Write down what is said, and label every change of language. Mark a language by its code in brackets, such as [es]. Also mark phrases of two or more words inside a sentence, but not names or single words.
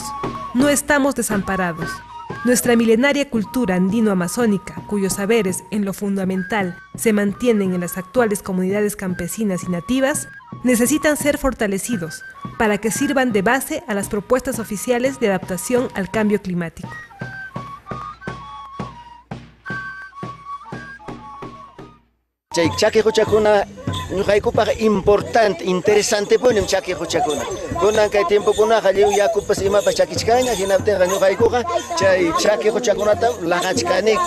[es] No estamos desamparados. Nuestra milenaria cultura andino-amazónica, cuyos saberes en lo fundamental se mantienen en las actuales comunidades campesinas y nativas, necesitan ser fortalecidos para que sirvan de base a las propuestas oficiales de adaptación al cambio climático. [qu] Chaki huchakuna ñuqaykupaqa importante, interesante punim chaki huchakuna. Kunan kay tiempo kunaqa lliw yakupas imapas chakichkaña, hinaptinqa ñuqaykuqa chay chaki huchakunata laqachkaniku.